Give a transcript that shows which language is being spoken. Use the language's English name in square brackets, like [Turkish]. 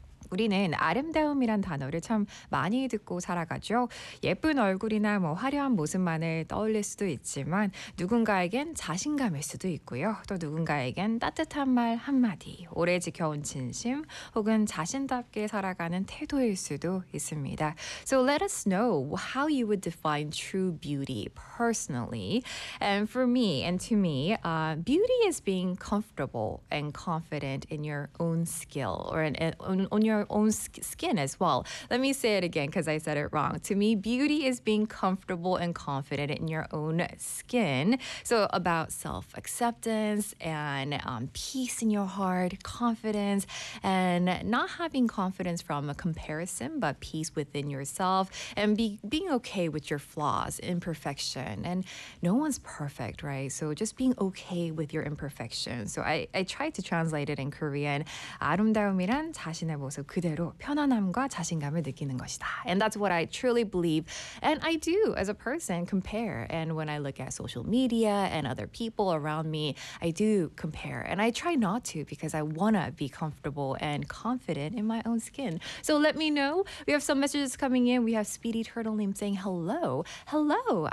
[Korean] 우리는 아름다움이란 단어를 참 많이 듣고 살아가죠. 예쁜 얼굴이나 뭐 화려한 모습만을 떠올릴 수도 있지만 누군가에겐 자신감일 수도 있고요. 또 누군가에겐 따뜻한 말 한마디, 오래 지켜온 진심, 혹은 자신답게 살아가는 태도일 수도 있습니다. [English] So let us know how you would define true beauty personally. And for me and to me, beauty is being comfortable and confident in your own skill or in your own skin as well. Let me say it again because I said it wrong. To me, beauty is being comfortable and confident in your own skin. So about self-acceptance and peace in your heart, confidence, and not having confidence from a comparison, but peace within yourself and being okay with your flaws, imperfection. And no one's perfect, right? So just being okay with your imperfection. So I tried to translate it in Korean. [Korean] 아름다움이란 자신의 모습 그대로 편안함과 자신감을 느끼는 것이다. [English] And that's what I truly believe. And I do, as a person, compare. And when I look at social media and other people around me, I do compare. And I try not to because I want to be comfortable and confident in my own skin. So let me know. We have some messages coming in. We have Speedy Turtle Name saying, hello. Hello.